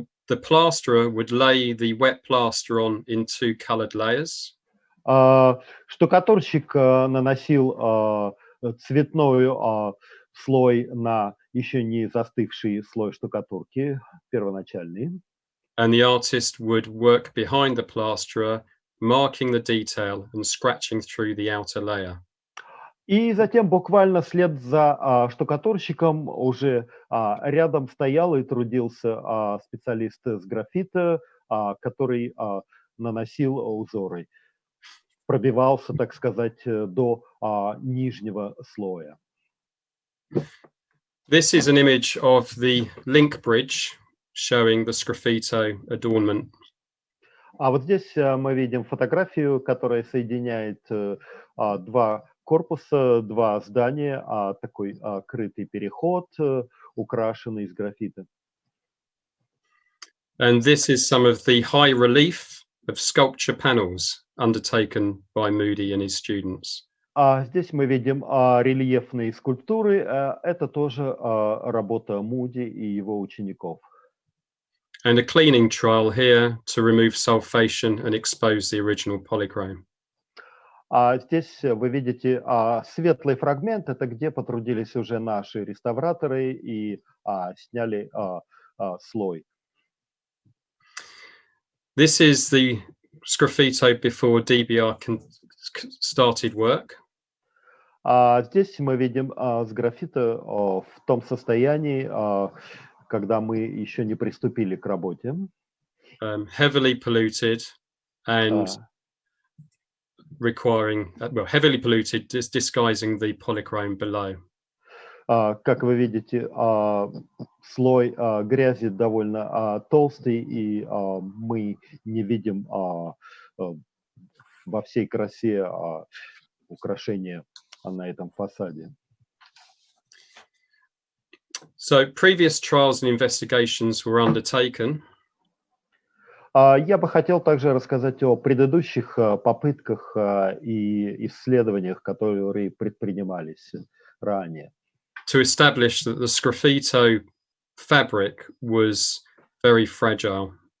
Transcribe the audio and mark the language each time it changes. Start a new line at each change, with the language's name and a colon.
English: The plasterer would lay the wet plaster on in 2 colored layers.
Russian: Штукатурщик наносил цветной слой на еще не застывший слой штукатурки, первоначальный.
English: And the artist would work behind the plasterer, marking the detail and scratching through the outer layer.
Russian: И затем буквально вслед за штукатурщиком уже рядом стоял и трудился специалист с граффити, который наносил узоры, пробивался, так сказать, до нижнего слоя.
English: This is an image of the link bridge showing the Sgraffito adornment.
Russian: А вот здесь мы видим фотографию, которая соединяет 2 корпуса, 2 здания, такой крытый переход, украшенный из граффити.
English: And this is some of the high relief of sculpture panels undertaken by Moody and his students.
Russian: Здесь мы видим рельефные скульптуры. Это тоже работа Муди и его учеников.
English: And a cleaning trial here to remove sulfation and expose the original polychrome.
Russian: Здесь вы видите светлый фрагмент. Это где потрудились уже наши реставраторы и сняли слой.
English: This is the Sgraffito before DBR started work.
Russian: Здесь мы видим сграффити в том состоянии, когда мы еще не приступили к работе.
English: Heavily polluted and requiring, well, heavily polluted, disguising the polychrome below.
Russian: Как вы видите, слой грязи довольно толстый, и мы не видим во всей красе украшения на этом фасаде.
English: So previous trials and investigations were undertaken.
Russian: Я бы хотел также рассказать о предыдущих попытках и исследованиях, которые предпринимались ранее.
English: To establish that the Sgraffito fabric was very fragile.